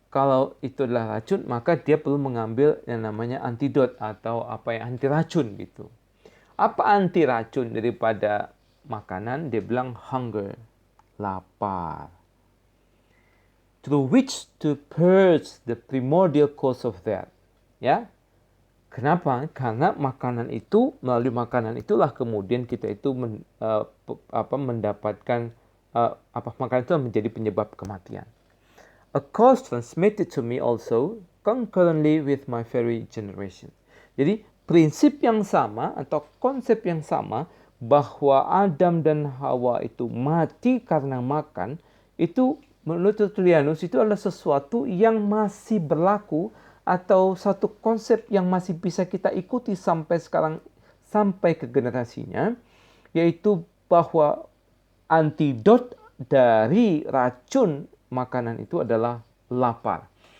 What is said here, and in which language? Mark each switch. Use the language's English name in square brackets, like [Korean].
[Indonesian] kalau itu adalah racun, maka dia perlu mengambil yang namanya antidot atau anti racun gitu. Apa anti racun daripada makanan? Dia bilang hunger, lapar. [English] Through which to purge the primordial cause of that. [Indonesian] Ya, kenapa? Karena makanan itu, melalui makanan itulah kemudian kita itu mendapatkan makanan itu menjadi penyebab kematian. [English] A cause transmitted to me also concurrently with my very generation. [Indonesian] Jadi prinsip yang sama atau konsep yang sama bahwa Adam dan Hawa itu mati karena makan, itu menurut Tertullianus itu adalah sesuatu yang masih berlaku atau satu konsep yang masih bisa kita ikuti sampai sekarang, sampai ke generasinya, yaitu bahwa antidot dari racun makanan itu adalah lapar.